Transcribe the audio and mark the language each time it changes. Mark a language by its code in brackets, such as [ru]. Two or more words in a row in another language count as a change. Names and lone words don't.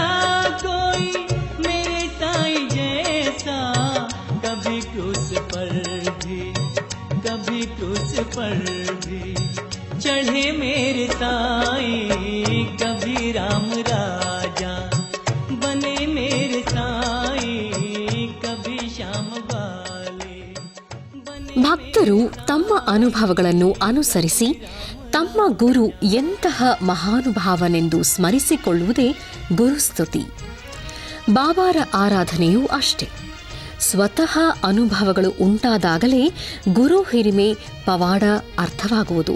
[hi] कोई मेरे साईं जैसा, कभी क्रूस पर भी, कभी क्रूस पर भी चढ़े मेरे साईं, कभी राम राजा बने मेरे साई, कभी श्याम ग्वाले बने. [kn] ಭಕ್ತರು ತಮ್ಮ ಅನುಭವಗಳನ್ನು ಅನುಸರಿಸಿ ತಮ್ಮ ಗುರು ಎಂತಹ ಮಹಾನುಭಾವನೆಂದು ಸ್ಮರಿಸಿಕೊಳ್ಳುವುದೇ ಗುರುಸ್ತುತಿ. ಬಾಬಾರ ಆರಾಧನೆಯೂ ಅಷ್ಟೇ. ಸ್ವತಃ ಅನುಭವಗಳು ಉಂಟಾದಾಗಲೇ ಗುರು ಹಿರಿಮೆ ಪವಾಡ ಅರ್ಥವಾಗುವುದು.